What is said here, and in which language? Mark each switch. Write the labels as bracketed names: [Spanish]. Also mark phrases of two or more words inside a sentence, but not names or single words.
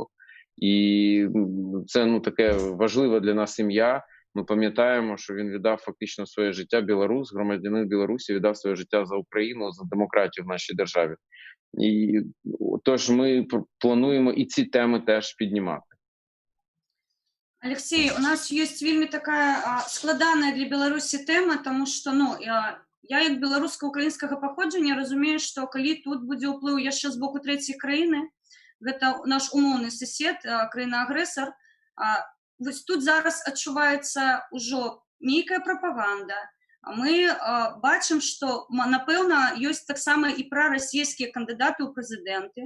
[Ukrainian] І це таке важливе для нас ім'я. Ми пам'ятаємо, що він віддав фактично своє життя, білорус, громадянин Білорусі, віддав своє життя за Україну, за демократію в нашій державі. І тож ми плануємо і ці теми теж піднімати. [Belarusian] Алексей, у нас есть вельми такая складаная для Беларусі тема, тому що я як беларуска-украінскага паходжання разумею, што калі тут будзе ўплыў яшчэ з боку трэцяй краіны, гэта наш умоўны сусед, краіна-агрэсар, вось тут зараз адчуваецца ўжо нейкая прапаганда. Мы бачым, што, напэўна, ёсць таксама і прарасійскія кандыдаты ў прэзідэнты.